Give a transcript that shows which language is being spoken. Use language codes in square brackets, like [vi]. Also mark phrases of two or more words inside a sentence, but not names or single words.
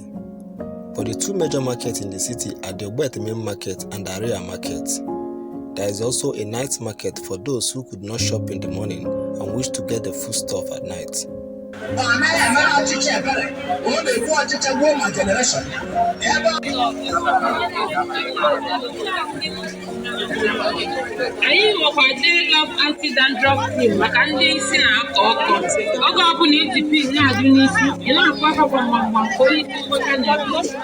[en] But the two major markets in the city are the Ogbete main market and the Area market. There is also a night market for those who could not shop in the morning and wish to get the food stuff at night. [ig] Anyị nwekwa [en] derived anti-dandruff cream [ig] maka ndị isi na-akọ ọkọ. Oge ọbụla iji pin na-adụ n'isi, ị na-akọ aka gbamgbam ka onye isi mgbaka na-ebi.